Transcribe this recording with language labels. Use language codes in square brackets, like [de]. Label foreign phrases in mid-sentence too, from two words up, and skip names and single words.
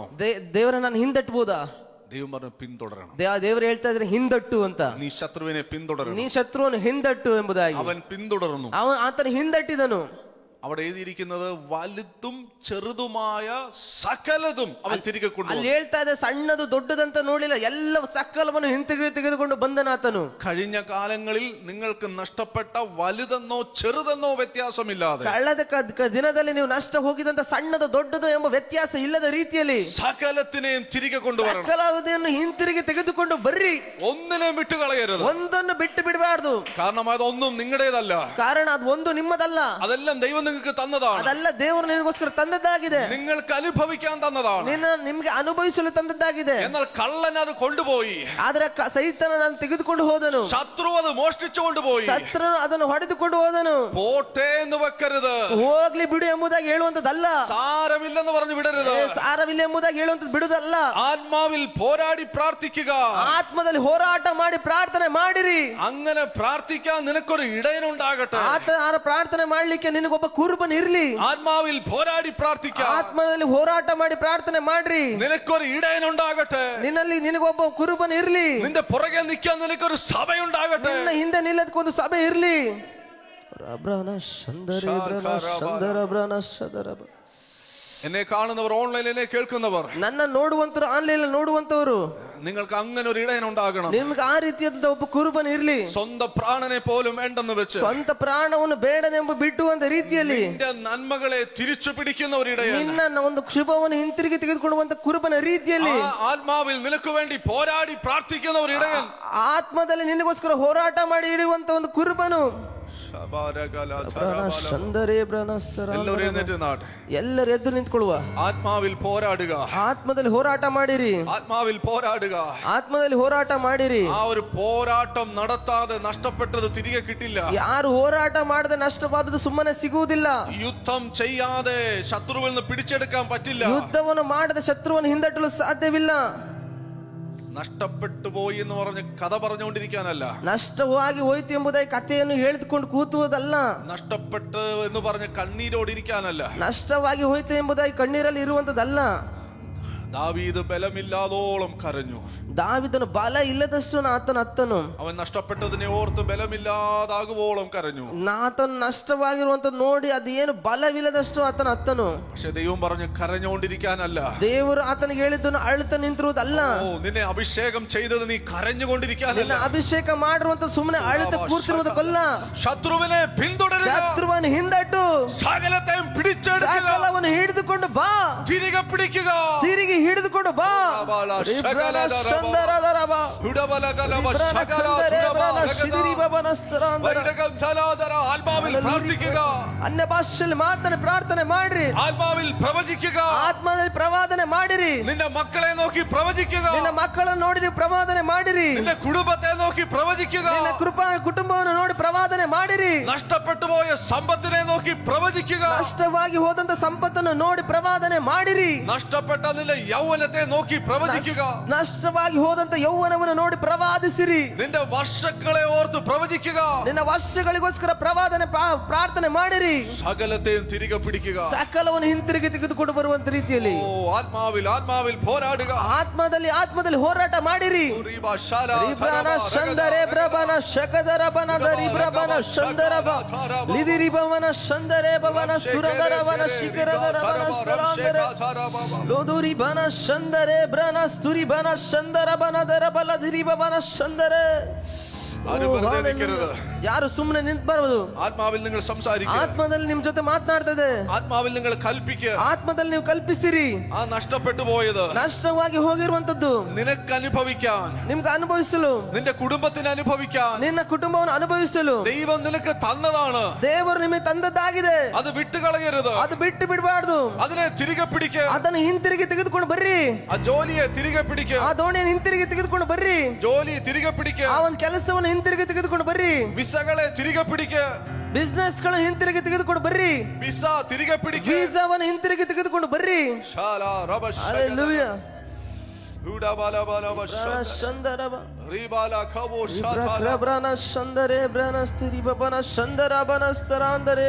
[kn] ದೇವರ ನಾನು ಹಿಂದಟ್ಟಬಹುದಾ? [ml] ദൈവം പറഞ്ഞു പിന്തുടരണം. [kn] ದೇವರು ಹೇಳ್ತಾ ಇದ್ರೆ ಹಿಂದಟ್ಟು ಅಂತ. [ml] നീ ശത്രുവിനെ പിന്തുടരണം. [kn] ನೀ ಶತ್ರುವನ್ನು ಹಿಂದಟ್ಟು ಎಂಬುದಾಗಿ. [ml] അവൻ പിന്തുടർന്നു. [kn] ಆತನ ಹಿಂದಟ್ಟಿದನು. [ml] അവിടെ എഴുതിയിരിക്കുന്നത് വലുതും ചെറുതുമായ സകലതും അവൻ തിരികെ കൊണ്ടുവന്നു. [kn] ಅಲ್ಲಿ ಹೇಳ್ತಾ ಇದೆ ಸಣ್ಣದು ದೊಡ್ಡದಂತ ನೋಡಿಲ್ಲ, ಎಲ್ಲ ಸಕಲವನ್ನು ಹಿಂತಿರುಗಿ ತೆಗೆದುಕೊಂಡು ಬಂದನಾತನು. [ml] കഴിഞ്ഞ കാലങ്ങളിൽ നിങ്ങൾക്ക് നഷ്ടപ്പെട്ട വലുതെന്നോ ചെറുതെന്നോ വ്യത്യാസമില്ലാതെ [kn] ಕಳೆದ ದಿನದಲ್ಲಿ ನೀವು ನಷ್ಟ ಹೋಗಿದಂತ ಸಣ್ಣದು ದೊಡ್ಡದು ಎಂಬ ವ್ಯತ್ಯಾಸ ಇಲ್ಲದ ರೀತಿಯಲ್ಲಿ [ml] സകലത്തിനെയും തിരികെ കൊണ്ടുവരണം. [kn] ಸಕಲವನ್ನು ಹಿಂತಿರುಗಿ ತೆಗೆದುಕೊಂಡು ಬರ್ರಿ. [ml] ഒന്നിനെയും വിട്ടുകളയരുത്. [kn] ಒಂದನ್ನು ಬಿಟ್ಟು ಬಿಡಬಾರ್ದು. [ml] കാരണം അതൊന്നും നിങ്ങളുടേതല്ല. [kn] ಕಾರಣ ಅದು ಒಂದು ನಿಮ್ಮದಲ್ಲ. [ml] അതെല്ലാം ദൈവം നിങ്ങൾക്ക് തന്നതാണ്. [kn] ಅದಲ್ಲ ದೇವರು ನಿನಗೋಸ್ಕರ ತಂದದ್ದಾಗಿದೆ. [ml] നിങ്ങൾക്ക് അനുഭവിക്കാൻ തന്നതാണ്. [kn] ನಿಮ್ಗೆ ಅನುಭವಿಸಲು ತಂದದ್ದಾಗಿದೆ. [ml] എന്നാൽ കള്ളൻ അത് കൊണ്ടുപോയി. [kn] ಆದ್ರೆ ಸೈತಾನ ನಾನು ತೆಗೆದುಕೊಂಡು ಹೋದನು. [ml] ശത്രു അത് മോഷ്ടിച്ചു കൊണ്ടുപോയി. [kn] ಶತ್ರು ಅದನ್ನು ಹೊಡೆದುಕೊಂಡು ಹೋದನು. [ml] പോട്ടെ എന്ന് വെക്കരുത്. [kn] ಹೋಗ್ಲಿ ಬಿಡು ಎಂಬುದಾಗಿ ಹೇಳುವಂತದ್ದಲ್ಲ. [ml] സാരമില്ലെന്ന് പറഞ്ഞു വിടരുത്. [kn] ಸಾರವಿಲ್ಲ ಎಂಬುದಾಗಿ ಹೇಳುವಂತದ್ದು ಬಿಡುದಲ್ಲ. [ml] ആത്മാവിൽ പോരാടി പ്രാർത്ഥിക്കുക. [kn] ಆತ್ಮದಲ್ಲಿ ಹೋರಾಟ ಮಾಡಿ ಪ್ರಾರ್ಥನೆ ಮಾಡಿರಿ. [ml] അങ്ങനെ പ്രാർത്ഥിക്കാൻ നിനക്കൊരു ഇടയനുണ്ടാകട്ടെ. [kn] ಆತ ಪ್ರಾರ್ಥನೆ ಮಾಡ್ಲಿಕ್ಕೆ ನಿನಗೊಬ್ಬ ಕುರುಬನ್ ಇರ್ಲಿ. [ml] ആത്മാവിൽ പോരാടി പ്രാർത്ഥിക്കാം. [kn] ಆತ್ಮದಲ್ಲಿ ಹೋರಾಟ ಮಾಡಿ ಪ್ರಾರ್ಥನೆ ಮಾಡ್ರಿ. [ml] നിനക്കൊരു ഇടയനുണ്ടാകട്ടെ. [kn] ನಿನ್ನಲ್ಲಿ ನಿನಗೊಬ್ಬ ಕುರುಬನ್ ಇರ್ಲಿ. [ml] നിന്റെ പുറകെ നിൽക്കാൻ നിനക്കൊരു സഭയുണ്ടാകട്ടെ. [kn] ನಿನ್ನ ಹಿಂದೆ ನಿಲ್ಲದಕ್ಕೊಂದು ಸಭೆ ಇರ್ಲಿ. [ml] എന്നെ കാണുന്നവർ, ഓൺലൈനിൽ എന്നെ കേൾക്കുന്നവർ, [kn] ನನ್ನ ನೋಡುವಂತರು, ಆನ್ಲೈನ್ ನೋಡುವಂತವರು, [ml] നിങ്ങൾക്ക് അങ്ങനെ ഒരു ഇടയനുണ്ടാകണം. [kn] ನಿಮ್ಗೆ ಆ ರೀತಿಯಾದ ಒಬ್ಬ ಕುರುಬನ್ ಇರ್ಲಿ. [ml] സ്വന്തം പ്രാണനെ പോലും വേണ്ടെന്ന് വെച്ച് [kn] ಸ್ವಂತ ಪ್ರಾಣವನ್ನು ಬೇಡದೆಂಬ ಬಿಟ್ಟುವಂತ ರೀತಿಯಲ್ಲಿ [ml] നിന്റെ നന്മകളെ തിരിച്ചു പിടിക്കുന്ന ഒരു ഇടയൻ, [kn] ನಿನ್ನ ಒಂದು ಶುಭವನ್ನು ಹಿಂತಿರುಗಿ ತೆಗೆದುಕೊಳ್ಳುವಂತ ಕುರುಬನ ರೀತಿಯಲ್ಲಿ, [ml] ആത്മാവിൽ നിനക്ക് വേണ്ടി പോരാടി പ്രാർത്ഥിക്കുന്ന ഒരു ഇടയൻ, [kn] ಆತ್ಮದಲ್ಲಿ ನಿನಗೋಸ್ಕರ ಹೋರಾಟ ಮಾಡಿ ಇಡುವಂತ ಒಂದು ಕುರುಬನು. ಎಲ್ಲರೂ ಎದ್ದು ನಿಂತ್ಕೊಳ್ಳುವ. [ml] ആത്മാവിൽ പോരാടുക. [kn] ಆತ್ಮದಲ್ಲಿ ಹೋರಾಟ ಮಾಡಿರಿ. [ml] ആത്മാവിൽ പോരാടുക. [kn] ಆತ್ಮದಲ್ಲಿ ಹೋರಾಟ ಮಾಡಿರಿ. [ml] ആ ഒരു പോരാട്ടം നടത്താതെ നഷ്ടപ്പെട്ടത് തിരികെ കിട്ടില്ല. [kn] ಯಾರು ಹೋರಾಟ ಮಾಡದೆ ನಷ್ಟವಾದದ್ದು ಸುಮ್ಮನೆ ಸಿಗುವುದಿಲ್ಲ. [ml] യുദ്ധം ചെയ്യാതെ ശത്രുവിൽ നിന്ന് പിടിച്ചെടുക്കാൻ പറ്റില്ല. [kn] ಯುದ್ಧವನ್ನು ಮಾಡದೆ ಶತ್ರುವನ್ನು ಹಿಂದಟ್ಟಲು ಸಾಧ್ಯವಿಲ್ಲ. [ml] നഷ്ടപ്പെട്ടു പോയി എന്ന് പറഞ്ഞ് കഥ പറഞ്ഞുകൊണ്ടിരിക്കാനല്ല. [kn] ನಷ್ಟವಾಗಿ ಹೋಯ್ತು ಎಂಬುದಾಗಿ ಕಥೆಯನ್ನು ಹೇಳಿದುಕೊಂಡು ಕೂತುವುದಲ್ಲ. [ml] നഷ്ടപ്പെട്ടു എന്ന് പറഞ്ഞ് കണ്ണീരോടിരിക്കാനല്ല. [kn] ನಷ್ಟವಾಗಿ ಹೋಯ್ತು ಎಂಬುದಾಗಿ ಕಣ್ಣೀರಲ್ಲಿ ಇರುವಂತದ್ದಲ್ಲ. [ml] ദാവീദ് ബലമില്ലാതോളം കരഞ്ഞു. [kn] ದಾವಿದನು ಬಲ ಇಲ್ಲದಷ್ಟು ಆತನ ಅತ್ತನು. [ml] അവൻ നഷ്ടപ്പെട്ടതിനെ ഓർത്ത് ബലമില്ലാതാകുവോളം കരഞ്ഞു. [kn] ಆತನು ನಷ್ಟವಾಗಿರುವಂತ ನೋಡಿ ಅದೇನು ಬಲವಿಲ್ಲದಷ್ಟು ಆತನ ಅತ್ತನು. [ml] പക്ഷെ ദൈവം പറഞ്ഞു കരഞ്ഞുകൊണ്ടിരിക്കാനല്ല. [kn] ದೇವರು ಆತನಿಗೆ ಹೇಳಿದ್ದನು ಅಳುತ್ತ ನಿಂತಿರುವುದಲ್ಲ. [ml] നിന്നെ അഭിഷേകം ചെയ്തത് നീ കരഞ്ഞുകൊണ്ടിരിക്കാനല്ല. [kn] ಅಭಿಷೇಕ ಮಾಡಿರುವಂತ ಸುಮ್ಮನೆ ಅಳುತ್ತ ಕೂರ್ತಿರುವುದಕ್ಕಲ್ಲ. [ml] ശത്രുവിനെ പിന്തുടരുക. [kn] ಶತ್ರುವನ್ನು ಹಿಂದಟ್ಟು [ml] സകലത്തെയും പിടിച്ചെടുക്കുക. [kn] ಸಕಲವನ್ನು ಹಿಡಿದುಕೊಂಡು ಬಾ. [ml] തിരികെ പിടിക്കുക. [kn] ತಿರುಗಿ ಹಿಡಿದುಕೊಂಡು ಬಾ. [ml] ആത്മാവിൽ പ്രാർത്ഥിക്കുക. [kn] ಅನ್ಯ ಭಾಷೆಯಲ್ಲಿ ಮಾತನಾಡಿ ಪ್ರಾರ್ಥನೆ ಮಾಡ್ರಿ. [ml] ആത്മാവിൽ പ്രവചിക്കുക. [kn] ಆತ್ಮದಲ್ಲಿ ಪ್ರವಾದನೆ ಮಾಡಿರಿ. [ml] നിന്റെ മക്കളെ നോക്കി പ്രവചിക്കുക. [kn] ನಿನ್ನ ಮಕ್ಕಳನ್ನು ನೋಡಿ ನೀವು ಪ್ರವಾದನೆ ಮಾಡಿರಿ. [ml] നിന്റെ കുടുംബത്തെ നോക്കി നോക്കി പ്രവചിക്കുക. [kn] ನಿನ್ನ ಕುಟುಂಬವನ್ನು ನೋಡಿ ಪ್ರವಾದನೆ ಮಾಡಿರಿ. [ml] നഷ്ടപ്പെട്ടു പോയ സമ്പത്തിനെ നോക്കി പ്രവചിക്കുക. [kn] ನಷ್ಟವಾಗಿ ಹೋದಂತ ಸಂಪತ್ತನ್ನು ನೋಡಿ ಪ್ರವಾದನೆ ಮಾಡಿರಿ. [ml] നഷ്ടപ്പെട്ട നിന്റെ യൗവനത്തെ നോക്കി പ്രവചിക്കുക. [kn] ನಷ್ಟವಾಗಿ ಹೋದಂತ ಯೌವನವನ್ನು ನೋಡಿ ಪ್ರವಾದಿಸಿರಿ. [ml] നിന്റെ വർഷങ്ങളെ ഓർത്ത് പ്രവചിക്കുക. [kn] ನಿನ್ನ ವರ್ಷಗಳಿಗೋಸ್ಕರ ಪ್ರವಾದನೆ ಪ್ರಾರ್ಥನೆ ಮಾಡಿರಿ. [ml] സകലത്തെയും തിരികെ പിടിക്കുക. [kn] ಸಕಲವನ್ನು ಹಿಂತಿರುಗಿ ತೆಗೆದುಕೊಂಡು ಬರುವಂತ ರೀತಿಯಲ್ಲಿ [ml] ആത്മാവിൽ പോരാടുക. [kn] ಆತ್ಮದಲ್ಲಿ ಹೋರಾಟ ಮಾಡಿರಿ. ರಿಬ್ರನ ಶಂದರೆ ಬ್ರಬನ ಶಕದರ ಬನದ ರಿಬ್ರಬನ ಶಂದರಬ ಲಿದಿರಿ ಭವನ ಶಂದರೆ ಭವನ ಸುರದರವನ ಶಿಖರದರ ಬನ ಸ್ತರಾಂದರೆ ಲೋದುರಿ ಬನ ಶಂದರೆ ಬ್ರನ ಸ್ತುರಿ ಬನ ಶಂದರ ಬನದರ ಬಲದಿರಿ ಭವನ ಶಂದರೆ. ಯಾರು ಸುಮ್ಮನೆ ನಿಂತ್ಬಾರದು. [ml] ആത്മാവിൽ നിങ്ങൾ സംസാരിക്കുക. [kn] ಆತ್ಮದಲ್ಲಿ ನಿಮ್ ಜೊತೆ ಮಾತನಾಡ್ತದೆ. [ml] ആത്മാവിൽ നിങ്ങൾ കൽപ്പിക്കുക. [kn] ಆತ್ಮದಲ್ಲಿ ನೀವು ಕಲ್ಪಿಸಿರಿ. [ml] ആ നഷ്ടപ്പെട്ടു പോയത് [kn] ನಷ್ಟವಾಗಿ ಹೋಗಿರುವಂತದ್ದು [ml] നിനക്ക് അനുഭവിക്കാൻ, [kn] ನಿಮ್ಗೆ ಅನುಭವಿಸಲು, [ml] നിന്റെ കുടുംബത്തിന് അനുഭവിക്കാൻ [kn] ನಿನ್ನ ಕುಟುಂಬವನ್ನು ಅನುಭವಿಸಲು [ml] ദൈവം നിനക്ക് തന്നതാണ്. [kn] ದೇವರು ನಿಮಗೆ ತಂದದ್ದಾಗಿದೆ. [ml] അത് വിട്ടുകളയരുത്. [kn] ಅದು ಬಿಟ್ಟು ಬಿಡಬಾರ್ದು. [ml] അതിനെ തിരികെ പിടിക്കുക. [kn] ಅದನ್ನು ಹಿಂತಿರುಗಿ ತೆಗೆದುಕೊಂಡು ಬರ್ರಿ. [ml] ആ ജോലിയെ തിരികെ പിടിക്കുക. [kn] ಆ ದೋಣಿಯನ್ನು ಹಿಂತಿರುಗಿ ತೆಗೆದುಕೊಂಡು ಬರ್ರಿ. [ml] ജോലി തിരികെ പിടിക്കുക. [kn] ಆ ಒಂದು ಕೆಲಸವನ್ನು ಹಿಂತಿರುಗಿ ತೆಗೆದುಕೊಂಡು ಬರ್ರಿ. [ml] വിസകളെ തിരികെ പിടിക്കുക. [kn] ಬಿಸ್ನೆಸ್ ಗಳು ಹಿಂತಿರುಗಿ ತೆಗೆದುಕೊಂಡು ಬರ್ರಿ. [ml] വിസ തിരികെ പിടിക്കുക. [kn] ವೀಸಾವನ್ನು ಹಿಂತಿರುಗಿ ತೆಗೆದುಕೊಂಡು ಬರ್ರಿ. ಹಲ್ಲೆಲೂಯಾ. ಶಂದರಬ ರಿಬಾಲ ಖಬೋ ಶಾತಾಲ ರಬ್ರನ ಶಂದರೆ ಬ್ರನ ಸ್ತಿರಿ ಬಬನ ಶಂದರ ಬನ ಸ್ತರಾಂದರೆ.